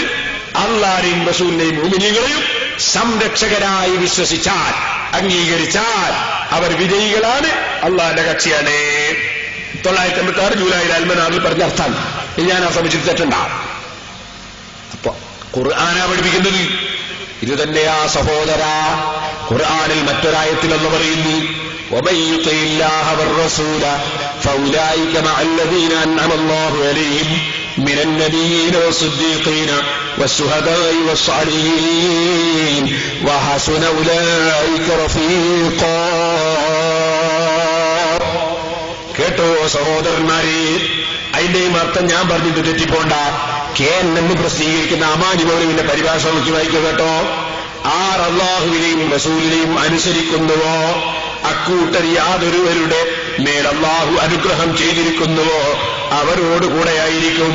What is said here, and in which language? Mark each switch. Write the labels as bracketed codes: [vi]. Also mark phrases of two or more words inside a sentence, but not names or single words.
[ml] അല്ലാഹുവിനെയും റസൂലിനെയും മുഅ്മിനീങ്ങളെയും സംരക്ഷകരായി വിശ്വസിച്ചാൽ, അംഗീകരിച്ചാൽ അവർ വിജയികളാണ്, അല്ലാഹുവിന്റെ കക്ഷിയാണ്. 1956 ജൂലൈയിൽ അൽമനാറിൽ പറഞ്ഞ അർത്ഥം ഞാൻ ആ സമയത്ത് തെറ്റുണ്ടാവും. അപ്പൊ ഖുർആനാ പഠിപ്പിക്കുന്നത് ഇത് തന്നെയാ സഹോദര. ഖുർആനിൽ മറ്റൊരായത്തിൽ എന്ന് പറയുന്നു, [ar] ومن يطع الله والرسول فأولئك مع الذين أنعم الله عليهم من النبيين والصديقين والشهداء والصالحين وحسن أولئك رفيقا. [ml] കേട്ടോ സഹോദരന്മാരെ, അതിന്റെയും അർത്ഥം ഞാൻ പറഞ്ഞിട്ട് തെറ്റിപ്പോണ്ട. എന്ന് പ്രസിദ്ധീകരിക്കുന്ന അമാനി മൗലവിന്റെ പരിഭാഷ നോക്കി വായിക്കുക കേട്ടോ. ആർ അല്ലാഹുവിനെയും റസൂലിനെയും അനുസരിക്കുന്നുവോ അക്കൂട്ടർ യാതൊരുവരുടെ മേൽ അല്ലാഹു അനുഗ്രഹം ചെയ്തിരിക്കുന്നുവോ അവരോടുകൂടെയായിരിക്കും.